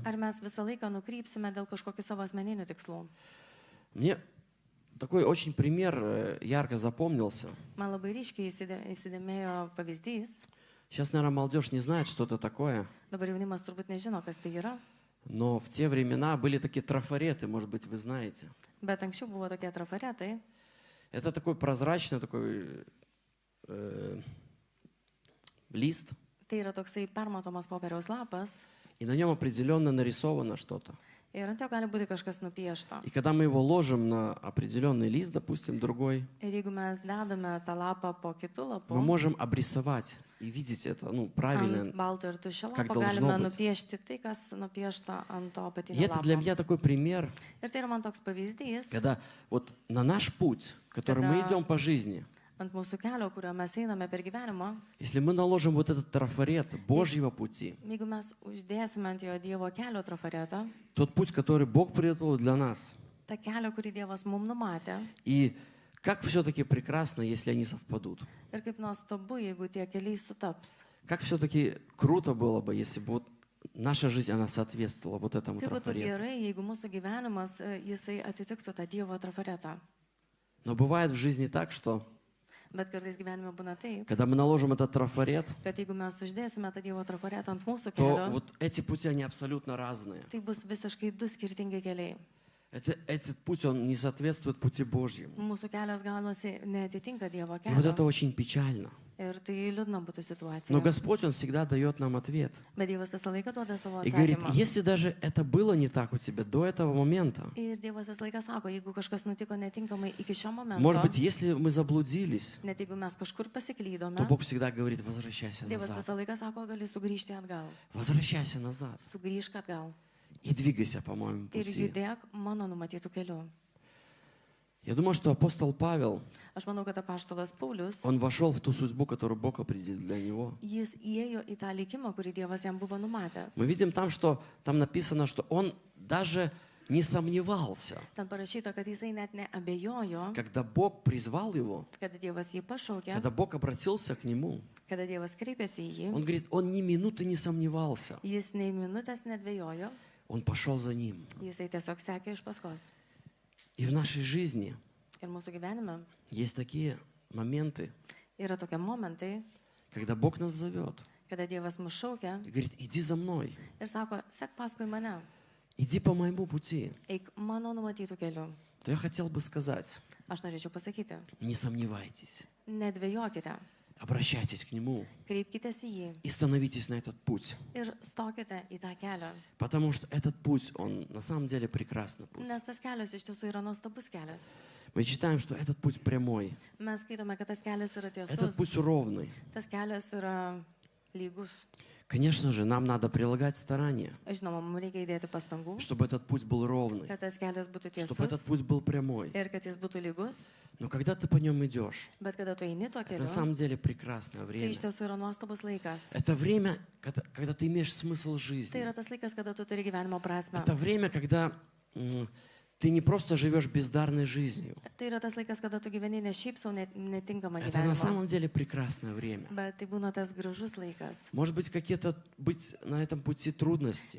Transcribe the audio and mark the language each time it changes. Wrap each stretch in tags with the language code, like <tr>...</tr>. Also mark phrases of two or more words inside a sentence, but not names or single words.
<lt>Ar mes visą laiką nukrypsime dėl kažkokių savo asmeninių tikslų?</lt> <ru>Мне такой очень пример ярко запомнился.</ru> <lt>Man labai ryškiai įsidėmėjo pavyzdys.</lt> <ru>Сейчас, наверное, молодежь не знает, что это такое,</ru> <lt>Dabar jaunimas turbūt nežino, kas tai yra,</lt> <ru>но в те времена были такие трафареты, может быть, вы знаете.</ru> <lt>bet anksčiau buvo tokie trafaretai.</lt> <ru>Это такой прозрачный такой лист,</ru> <lt>Tai yra toksai permatomas popieriaus lapas</lt> <ru>и на нем определенно нарисовано что-то.</ru> <lt>ir ant jo gali būti kažkas nupiešta.</lt> <ru>И когда мы его ложим на определенный лист, допустим, другой,</ru> <lt>Ir jeigu mes dedame tą lapą po kitų</lt> <ru>мы</ru> <lt>lapų,</lt> <ru>можем обрисовать и видеть это, правильно.</ru> <lt>ant balto ir tuščio</lt> <ru>как</ru> <lt>lapo</lt> <ru>должно</ru> <lt>galime</lt> <ru>быть.</ru> <lt>nupiešti tai, kas nupiešta ant to</lt> <ru>И</ru> <lt>apatinio</lt> <ru>это для</ru> <lt>lapo.</lt> <ru>меня такой пример,</ru> <lt>Ir tai yra man toks pavyzdys,</lt> <ru>когда вот на наш путь, который мы Когда- идем по жизни,</ru> <lt>ant mūsų kelio, kurio mes einame per gyvenimą,</lt> <ru>если мы наложим вот этот трафарет Божьего пути,</ru> <lt>jeigu mes uždėsime ant jo Dievo kelio trafaretą,</lt> <ru>тот путь, который Бог приготовил для нас,</ru> <lt>tą kelią, kurį Dievas mums numatė,</lt> <ru>и как все-таки прекрасно, если они совпадут.</ru> <lt>ir kaip nuostabu, jeigu tie keliai sutaps.</lt> <ru>Как все-таки круто было бы, если бы вот наша жизнь, она соответствовала вот этому</ru> <lt>Kaip būtų</lt> <ru>трафарету.</ru> <lt>gerai, jeigu mūsų gyvenimas, jisai atitiktų tą Dievo trafaretą.</lt> <ru>Но бывает в жизни так, что</ru> <lt>Bet kartais gyvenime būna taip,</lt> <ru>когда мы наложим этот трафарет,</ru> <lt>kad jeigu mes uždėsime tą Dievo trafaretą ant mūsų</lt> <ru>то</ru> <lt>kelio,</lt> <ru>вот эти пути, они абсолютно разные.</ru> <lt>tai bus visiškai du skirtingi keliai.</lt> <ru>Этот путь, он не соответствует пути Божьему.</ru> <lt>Mūsų kelias ganosi netitinka Dievo</lt> <ru>И вот это</ru> <lt>kelio.</lt> <ru>очень печально.</ru> <lt>Ir tai liūdna būtų situacija.</lt> <ru>Но Господь, Он всегда дает нам ответ.</ru> <lt>Bet Dievas visą laiką duoda savo</lt> <ru>И говорит,</ru> <lt>atsakymą.</lt> <ru>если даже это было не так у тебя до этого момента,</ru> <lt>Ir Dievas visą laiką sako, jeigu kažkas nutiko netinkamai iki šio momento,</lt> <ru>может быть, если мы заблудились,</ru> <lt>net jeigu mes kažkur</lt> <ru>то</ru> <lt>pasiklydome,</lt> <ru>Бог всегда говорит, возвращайся</ru> <lt>Dievas</lt> <ru>назад.</ru> <lt>visą laiką sako, gali sugrįžti atgal.</lt> <ru>Возвращайся назад</ru> <lt>Sugrįžk atgal.</lt> <ru>и двигайся по моему</ru> <lt>Ir</lt> <ru>пути.</ru> <lt>judėk mano numatytų kelių.</lt> <ru>Я думаю, что апостол Павел,</ru> <lt>Aš manau, kad apaštalas Paulius,</lt> <ru>он вошел в ту судьбу, которую Бог определил для него.</ru> <lt>jis įėjo į tą likimą, kurį Dievas jam buvo numatęs.</lt> <ru>Мы видим там, что там написано, что он даже не сомневался,</ru> <lt>Ten parašyta, kad jisai net neabejojo,</lt> <ru>когда Бог призвал его,</ru> <lt>kad Dievas jį pašaukė,</lt> <ru>когда Бог обратился к нему.</ru> <lt>kada Dievas kreipėsi į jį,</lt> <ru>Он говорит, он ни минуты не сомневался.</ru> <lt>jis nei minutės nedvėjojo,</lt> <ru>Он пошел за ним.</ru> <lt>jisai tiesiog sekė iš paskos.</lt> <ru>И в нашей жизни</ru> <lt>Ir mūsų gyvenime</lt> <ru>есть такие моменты,</ru> <lt>yra tokie momentai,</lt> <ru>когда Бог нас зовет</ru> <lt>kada Dievas mus šaukia</lt> <ru>и говорит, иди за мной,</ru> <lt>ir sako, sek paskui mane,</lt> <ru>иди по моему пути.</ru> <lt>eik mano numatytų kelių.</lt> <ru>То я хотел бы сказать,</ru> <lt>Aš norėčiau pasakyti,</lt> <ru>не сомневайтесь,</ru> <lt>nedvėjokite,</lt> <ru>обращайтесь к Нему</ru> <lt>kreipkitės į jį</lt> <ru>и становитесь на этот путь.</ru> <lt>ir stokite į tą kelią.</lt> <ru>Потому что этот путь, он на самом деле прекрасный путь.</ru> <lt>Nes tas kelias iš tiesų yra nuostabus kelias.</lt> <ru>Мы читаем, что этот путь прямой,</ru> <lt>Mes skaitome, kad tas kelias yra</lt> <ru>этот</ru> <lt>tiesus,</lt> <ru>путь ровный.</ru> <lt>tas kelias yra lygus.</lt> <ru>Конечно же, нам надо прилагать старания,</ru> <lt>Žinoma, mums reikia įdėti pastangų,</lt> <ru>чтобы этот путь был ровный,</ru> <lt>kad tas kelias būtų</lt> <ru>чтобы этот</ru> <lt>tiesus</lt> <ru>путь был прямой.</ru> <lt>ir kad jis būtų lygus,</lt> <ru>Но когда ты по нем идешь,</ru> <lt>bet kada tu eini tuo</lt> <ru>это</ru> <lt>keliu,</lt> <ru>на самом деле прекрасное</ru> <lt>tai</lt> <ru>время.</ru> <lt>iš tiesų yra nuostabus laikas.</lt> <ru>Это время, когда ты имеешь смысл</ru> <lt>Tai</lt> <ru>жизни.</ru> <lt>yra tas laikas, kada tu turi gyvenimo prasme.</lt> <ru>Это время, когда ты не просто живешь бездарной жизнью.</ru> <lt>Tai yra tas laikas, kada tu gyveni ne šiaip savo netinkamą</lt> <ru>Это на</ru> <lt>gyvenimą,</lt> <ru>самом деле прекрасное время.</ru> <lt>bet tai būna tas gražus laikas.</lt> <ru>Может быть, какие-то быть на этом пути трудности.</ru>